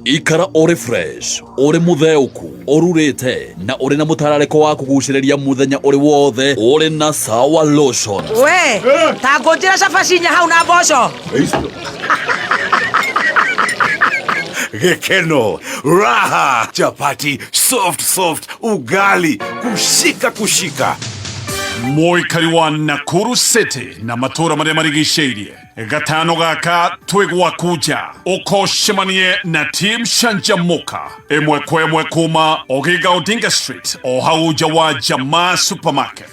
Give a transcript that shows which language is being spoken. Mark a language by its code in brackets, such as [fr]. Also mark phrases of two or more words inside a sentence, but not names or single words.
[ki] Ikara ũrĩ fresh, ũrĩ mũtheũku, ũrurĩte na ũrĩ na mũtararĩko wa kũgucĩrĩria mũthenya ũrĩ wothe ũrĩ na Sawa Lotion. We, ta ngũnjĩra cabacinya hau na mboco. Gekeno, [sw] raha, chapati, soft, ugali, kushika. [ki] Mũikari wa Nakuru City na matura marĩa marigicĩirie gatano gaka twĩgwa kuja ũkoshemanie na team Shanjamuka ĩmwe kwa ĩmwe kuma Ogiga Odinga Street o hau nja wa Jamaa Supermarket.